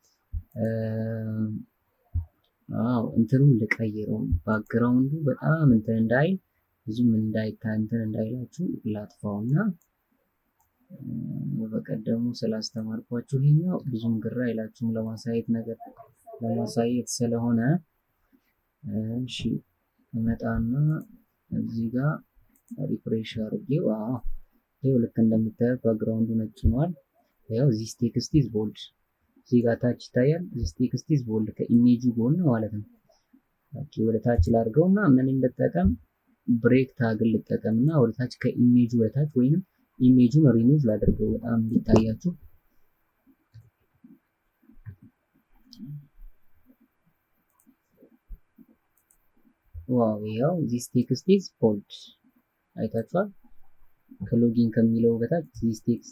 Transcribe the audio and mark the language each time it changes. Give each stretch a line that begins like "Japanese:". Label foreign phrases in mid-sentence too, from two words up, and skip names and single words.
Amharic: እንትኑን ልቀይረው፣ ባክግራውንዱ በጣም እንትን እንዳይል ብዙም እንዳይላችሁ ላጥፋውና በቀደሙ ስላስተማርኳችሁ ይሄኛው ብዙም ግራ አይላችሁም ለማሳየት ስለሆነ እሺ እመጣና እዚህ ጋር ሪፍሬሽ አድርጌው ይሄው ልክ እንደምታዩት ባክግራውንዱ ነጭ ሆኗል። ያው
English: this text is bold
Amharic: እዚህ ጋር ታች ይታያል።
English: this text is bold
Amharic: ከኢሜጁ ጎን ማለት ነው። ኦኬ ወደ ታች ላድርገውና ምን እንጠቀም ብሬክ ታግን ልጠቀምና ወደታች ከኢሜጁ ወደታች ወይንም ኢሜጁን ሪሙቭ ላድርገው በጣም እንዲታያችሁ። ዋው ያው
English: this text is bold
Amharic: አይታችኋል። ከሎጊን ከሚለው በታች
English: this text